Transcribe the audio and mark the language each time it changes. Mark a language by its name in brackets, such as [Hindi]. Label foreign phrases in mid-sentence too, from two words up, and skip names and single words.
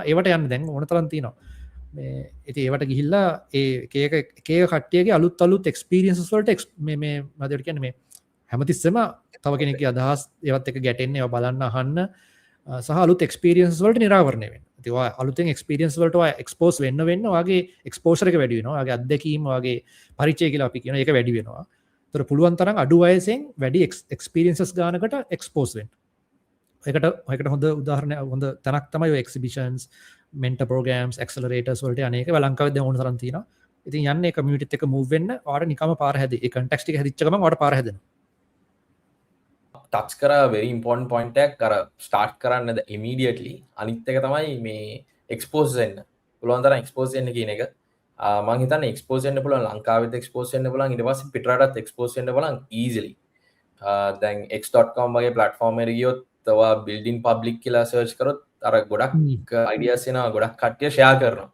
[Sinhala] ඒවට යන්න දැන් ඕන තරම් තියෙනවා. මේ ඉතින් ඒවට ගිහිල්ලා ඒ එක කට්ටියගේ අලුත් experiences වලට මේ මොකද කියන්නේ මේ හැමතිස්සෙම තව කෙනෙක්ගේ අදහස් ඒවත් එක ගැටෙන්න ඒවා බලන්න අහන්න සහ අලුත් experiences වලට නිරාවරණය වෙන්න. ඉතින් ඔය අලුතෙන් experience වලට ඔය expose වෙන්න ඔයාගේ exposure එක වැඩි වෙනවා. ඔයාගේ අත්දැකීම් ඔයාගේ පරිචය කියලා අපි කියනවා ඒක වැඩි වෙනවා. ඒතර පුළුවන් තරම් අඩු වයසෙන් වැඩි experiences ගානකට expose වෙන්න. ඒකට හොඳ උදාහරණයක් හොඳ තැනක් තමයි ඔය [English] exhibitions mentor programs accelerators [Sinhala] වලට අනේක ලංකාවේ දැන් ඕන තරම් තියෙනවා. ඉතින් යන්නේ community එක move වෙන්න ඔයාලට නිකම්ම පාර හැදේ. ඒ context එක හැදිච්ච ගමන් ඔයාලට පාර හැදෙනවා. ටච් කරා [English] very important point [Sinhala] එකක් අර start කරන්න immediately. අනිත් එක තමයි මේ expose වෙන්න. පුළුවන් තරම් expose වෙන්න කියන එක. මම හිතන්නේ expose වෙන්න පුළුවන් ලංකාවෙත් expose වෙන්න පුළුවන් ඊට පස්සේ පිටරටත් expose වෙන්න පුළුවන් easily. දැන් x.com වගේ platform එකට ගියොත් ඔයා [English] building public [Sinhala] කියලා search කරොත් අර ගොඩක් ideas එනවා ගොඩක් කට්ටිය share කරනවා.